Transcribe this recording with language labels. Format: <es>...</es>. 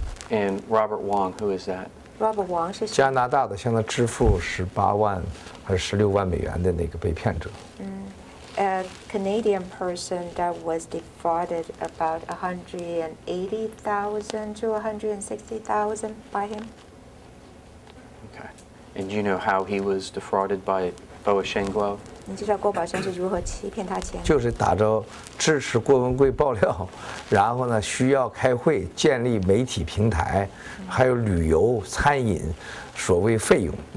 <en>And Robert Wang, who is that?</en> <zh>Robert Wang 是谁？加拿大的向他支付18万还是16万美元的那个被骗者。</zh> <en>A Canadian person that was defrauded about 180,000 to 160,000 by him. Okay. And do you know how he was defrauded by Boasheng Guo?</en> <zh>你知道郭宝胜是如何欺骗他钱？就是打着支持郭文贵爆料，然后呢需要开会建立媒体平台，还有旅游、餐饮，所谓费用。</zh>